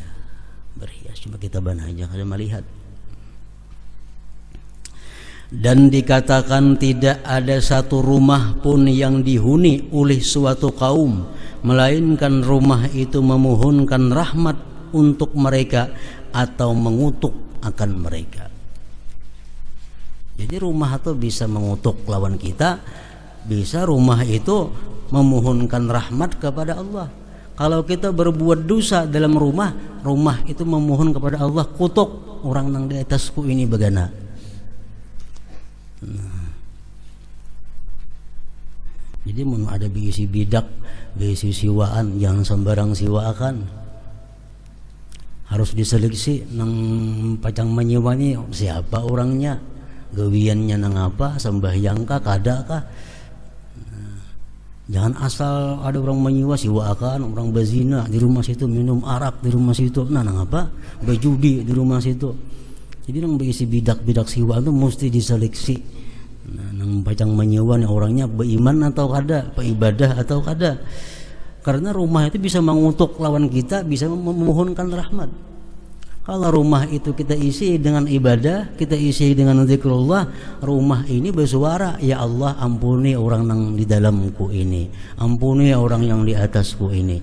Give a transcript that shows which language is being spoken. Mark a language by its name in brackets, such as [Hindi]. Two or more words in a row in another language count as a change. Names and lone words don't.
[Indonesian] Berhias, [Banjar] cuma kita ban aja kada melihat. [Indonesian] Dan dikatakan tidak ada satu rumah pun yang dihuni oleh suatu kaum melainkan rumah itu memohonkan rahmat untuk mereka atau mengutuk akan mereka. Jadi rumah itu bisa mengutuk lawan kita, bisa rumah itu memohonkan rahmat kepada Allah. Kalau kita berbuat dosa dalam rumah, rumah itu memohon kepada Allah, [Banjar] kutuk orang nang di atasku ini begana. Jadi mau ada bisi bidak, bisi siwaan, jangan sembarang siwaakan. Harus diseleksi nang pacang menyiwani siapa orangnya. gawiannya nang apa, sembahyang kah, kada kah. Jangan asal ada orang menyewa siwaakan, orang berzina di rumah situ, minum arak di rumah situ, nang apa, berjudi di rumah situ. Jadi nang berisi bidak-bidak siwa itu mesti diseleksi. Nang pacang menyewa nih orangnya beriman atau kada, beribadah atau kada. [Indonesian] Karena rumah itu bisa mengutuk lawan kita, bisa memohonkan rahmat. Kalau rumah itu kita isi dengan ibadah, kita isi dengan zikrullah, rumah ini bersuara, ya Allah ampuni orang yang di dalamku ini, ampuni orang yang di atasku ini.